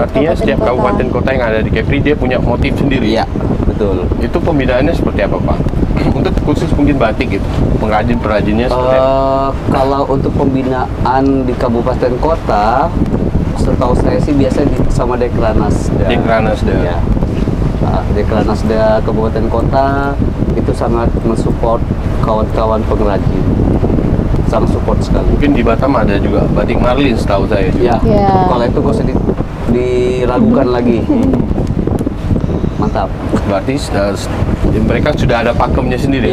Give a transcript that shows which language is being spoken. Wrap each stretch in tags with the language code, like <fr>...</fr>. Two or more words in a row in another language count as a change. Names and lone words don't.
<id>Artinya setiap kabupaten kota yang ada di Kepri dia punya motif sendiri. Iya, betul. Itu pembinaannya seperti apa, Pak? Untuk khusus mungkin batik gitu, pengrajin-pengrajinnya seperti apa? Kalau untuk pembinaan di kabupaten kota, setahu saya sih biasanya sama Dekranasda. Dekranasda. Ya. Dekranasda kabupaten kota itu sangat mensupport kawan-kawan pengrajin. Sangat support sekali. Mungkin di Batam ada juga batik Marlin setahu saya juga. Ya. Kalau itu gak usah diragukan lagi. Mantap. Berarti mereka sudah ada pakemnya sendiri.</id>